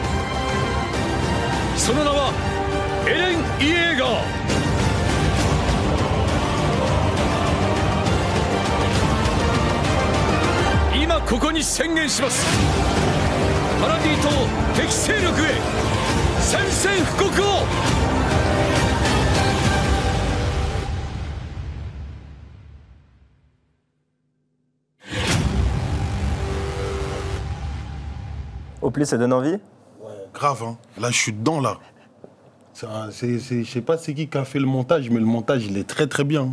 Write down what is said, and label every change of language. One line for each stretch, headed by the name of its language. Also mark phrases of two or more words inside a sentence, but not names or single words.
Japanese: その名はエレン・イエーガー。今ここに宣言します。パラディ島敵勢力へ宣戦布告を。
French: Au plus, ça donne envie? Grave, hein. Là, je suis dedans, là. Je sais pas c'est qui a fait le montage, mais le montage, il est très, très bien.